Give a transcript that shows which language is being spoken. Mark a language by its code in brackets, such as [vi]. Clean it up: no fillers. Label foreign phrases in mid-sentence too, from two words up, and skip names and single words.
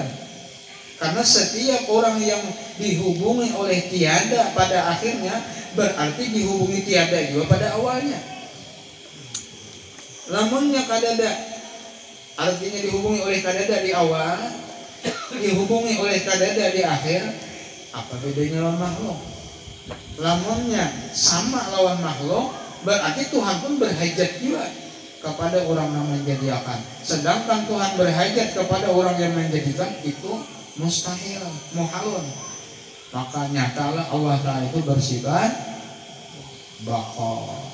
[id] Karena setiap orang yang dihubungi oleh tiada pada akhirnya, berarti dihubungi tiada juga pada awalnya. [bjn] Lamunnya kadada, artinya dihubungi oleh kadada di awal, dihubungi oleh kadada di akhir. Apa bedanya lawan makhluk? [id] Lamunnya sama lawan makhluk, berarti Tuhan pun berhajat juga kepada orang yang menjadikan. Sedangkan Tuhan berhajat kepada orang yang menjadikan, itu mustahil, muhalun. Maka nyatalah Allah Ta'ala itu bersifat baka.